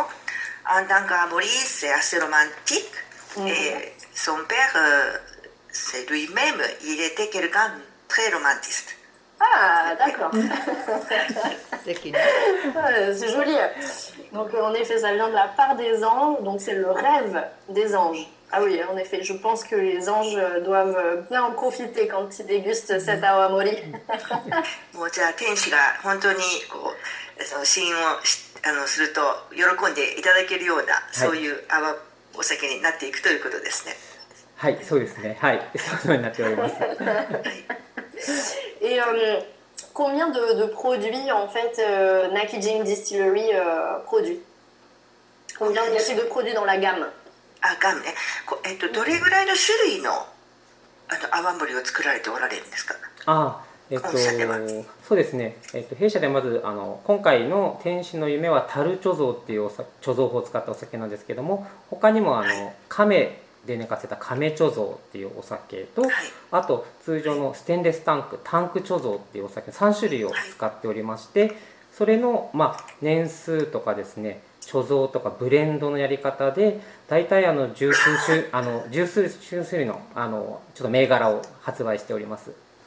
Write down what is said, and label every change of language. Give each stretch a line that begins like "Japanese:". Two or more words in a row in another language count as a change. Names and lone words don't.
French: En tant qu'Amaury, c'est assez romantique. Et son père, c'est lui-même, il était quelqu'un de très romantiste. Ah, d'accord. C'est joli. Donc, en effet, ça vient de la part des anges. Donc, c'est le rêve des anges. Ah oui, en effet, je pense que les anges doivent bien en profiter quand ils dégustent cet awamori.
Japanese: もうじゃあ天使が本当にこう試飲をすると喜んでいただけるような、そういうお酒になっていくということですね。はい、そうですね。はい、そうになっております。
French: Et combien de produits en fait Nakijing Distillery produit? Combien y a-t-il de produits dans la gamme?
Japanese: ガムね。どれぐらいの種類の泡盛を作られておられるんですか？そうですね。弊社でまず今回の天使の夢は樽貯蔵っていう貯蔵法を使ったお酒なんですけども、他にも亀で寝かせた亀貯蔵っていうお酒と、あと通常のステンレスタンク貯蔵っていうお酒3種類を使っておりまして、それの年数とかですね、貯蔵とかブレンドのやり方で大体十数種類のちょっと銘柄を発売しております。